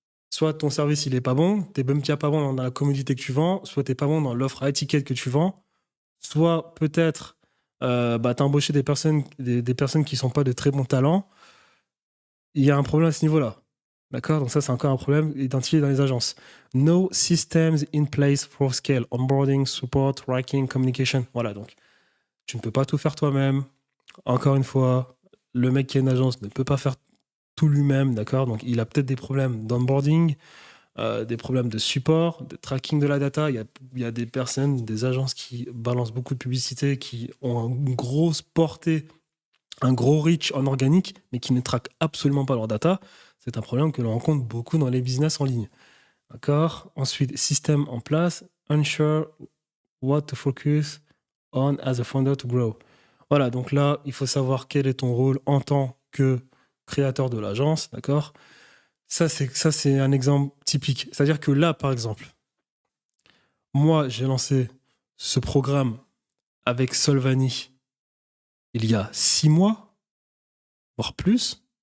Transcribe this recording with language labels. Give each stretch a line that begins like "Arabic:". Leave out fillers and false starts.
French: Soit ton service, il est pas bon, tu n'es même pas bon dans la commodité que tu vends, soit tu n'es pas bon dans l'offre à étiquette que tu vends, soit peut-être bah, tu as embauché des personnes qui ne sont pas de très bons talents. Il y a un problème à ce niveau-là. D'accord? Donc ça, c'est encore un problème identifié dans les agences.
English: No systems in place for scale. Onboarding, support, tracking, communication.
French: Voilà, donc tu ne peux pas tout faire toi-même. Encore une fois, le mec qui a une agence ne peut pas faire tout lui-même, d'accord? Donc il a peut-être des problèmes d'onboarding, des problèmes de support, de tracking de la data. Il y a des personnes, des agences qui balancent beaucoup de publicité, qui ont une grosse portée, un gros reach en organique, mais qui ne traquent absolument pas leur data. C'est un problème que l'on rencontre beaucoup dans les business en ligne. D'accord? Ensuite, système en place,
English: unsure what to focus on as a founder to grow.
French: Voilà, donc là, il faut savoir quel est ton rôle en tant que créateur de l'agence, d'accord? Ça, c'est un exemple typique. C'est-à-dire que là, par exemple, moi, j'ai lancé ce programme avec Solvani il y a 6 mois, voire plus.